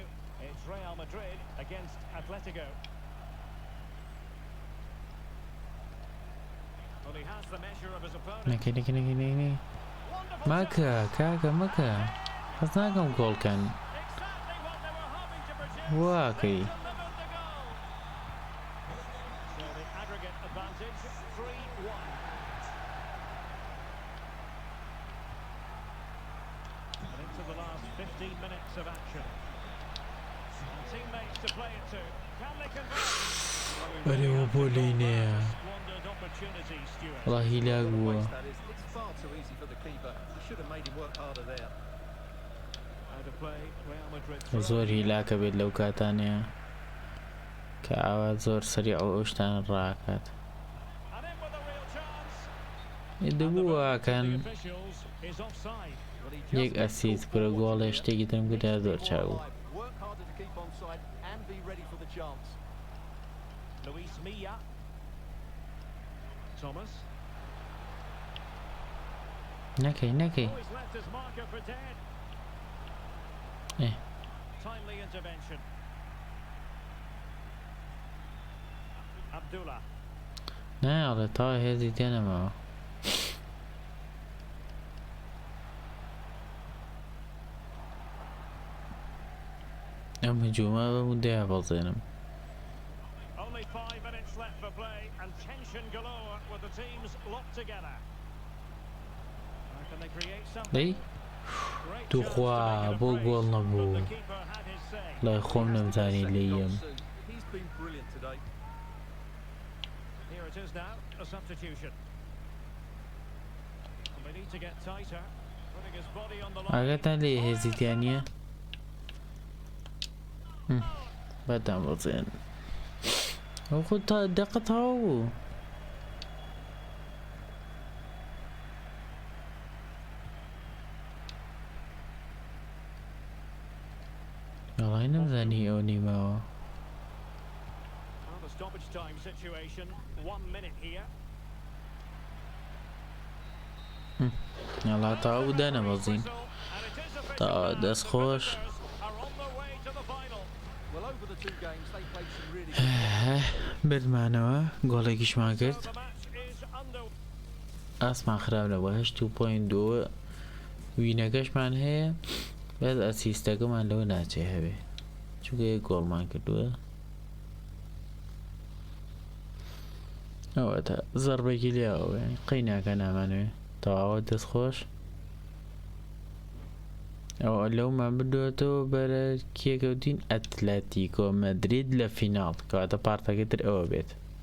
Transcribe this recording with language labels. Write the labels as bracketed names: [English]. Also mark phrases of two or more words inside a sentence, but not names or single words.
[English] It's Real Madrid against Atletico. Well, he has the measure of his opponent. [Central Kurdish] نەکە نەکە نەکە نەکە [English] Wonderful [Central Kurdish] ماکە [English] chance. [Central Kurdish] کاکە مەکە حەز ناکەم گۆڵکەن [English] Exactly what they were hoping to produce. [Central Kurdish] واقعی [English] They delivered the goal. So the aggregate advantage 3-1. And into the last 15 minutes of action. And teammates to play it to. Can they convert? [Central Kurdish] بەرەوە بۆ لینەیە [English] Squandered opportunity, Stuart. [Central Kurdish] وڵا هیلاک بووە [English] Waste that is. It's far too easy for the keeper. He should have made him work harder there. Out of play, Real Madrid. [Central Kurdish] زۆر هیلاکە بێت لەو کاتانەیە کە ئاوا زۆر سەریع ئەو شتان ڕاکات [English] And in with a real chance. [Central Kurdish] دەبووەکەن [English] The officials is offside. Well, he just [Central Kurdish] یەک ئەسیست کرە گۆڵێ شتێکی ترم کرا زۆر چاو [English] Work harder to keep on side and be ready for the chance. Luis Milla. Thomas. [Central Kurdish] نەکەی نەکەی [English] Always left his marker for dead. Eh. Timely intervention. Abdullah. [Central Kurdish] نایڵێ تا هێزی تێنەمەوە ئەم هجوومە بەم و دەیابەڵزێنم [English] Only 5 minutes left for play and tension galore with the teams locked together. Can they create something? [Central Kurdish] دەی [English] Great [Central Kurdish] تو [English] chance to [Central Kurdish] خوا [English] make it a [Central Kurdish] بۆ [English] brace, [Central Kurdish] گۆڵ [English] but [Central Kurdish] نەبوو [English] the keeper had his say. [Central Kurdish] لای خۆم نەمزانی [English] Second [Central Kurdish] لێیم [English] goal soon. He's been brilliant today. Here it is now, a substitution. And they need to get tighter, putting his body on the line. [Central Kurdish] ئاگاتان لێ هێزیتیان نییە بەدام بەڵزێن ئەو خۆ تا دەقە تاوا بوو وەڵای نەمزانی ئەو نیمەوە [English] Well, the stoppage time situation, 1 minute here. [Central Kurdish] وەڵا تاوا بوو دانەبەزین [English] Whistle, and it is official [Central Kurdish] تا [English] now. [Central Kurdish] دەست [English] The [Central Kurdish] خۆش [English] visitors are on their way to the final. Well, over the two games, they played some really good [Central Kurdish] بردمانەوە گۆڵێکیشمان [English] So [Central Kurdish] کرد [English] the match is under. [Central Kurdish] ئاسمان خراپەوە 8.2 وینەکەشمان هەیە بەس ئەسیستەکەمان لەوە ناچێ هەبێ چونکە یەک گۆڵمان کردووە ئەوە تا زەربێکی لێەوە قەی ناکە نامانوێ تەواوە دەستخۆش ئەوە لەومان بدوێتەوە بەرە کێکەوتین ئەتلەتیکۆ مەدرید لە فیناڵ کەواتە پارتەکەتر ئەوە بێت